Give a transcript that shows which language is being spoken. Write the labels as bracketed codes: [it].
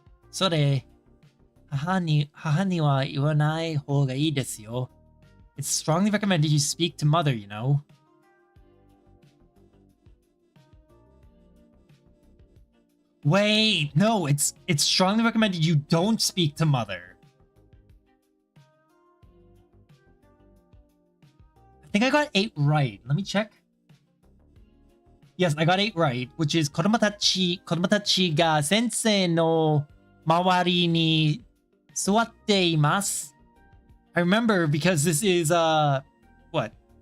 [ja] Sore, 母には言わない方がいいですよ. [en] It's strongly recommended you speak to mother, you know? Wait, no, it's strongly recommended you don't speak to mother. I think I got 8 right. Let me check. Yes, I got 8 right, which is [ja] 子供たちが先生の周りに座っています. [en] I remember because this is what?